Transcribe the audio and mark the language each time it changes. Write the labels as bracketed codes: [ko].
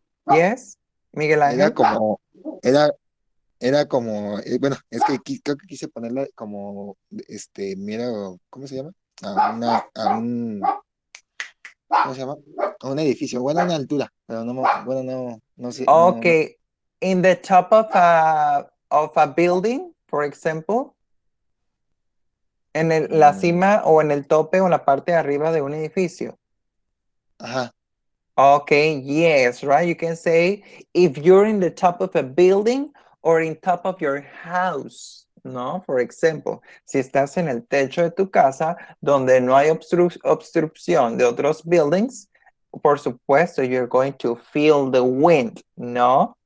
[en] Yes, Miguel Ángel. [es] Era como, bueno, es que creo que quise ponerla como, mira, ¿cómo se llama? ¿Cómo se llama? A un edificio, bueno, a una altura, pero no sé. [en] Okay, in the top of a building, for example. [es] En la cima o en el tope o en la parte de arriba de un edificio. Ajá. [en] Okay, yes, right? You can say if you're in the top of a building or in top of your house, ¿no? For example, [es] si estás en el techo de tu casa donde no hay obstrucción de otros buildings, por supuesto, [en] you're going to feel the wind, [es] ¿no?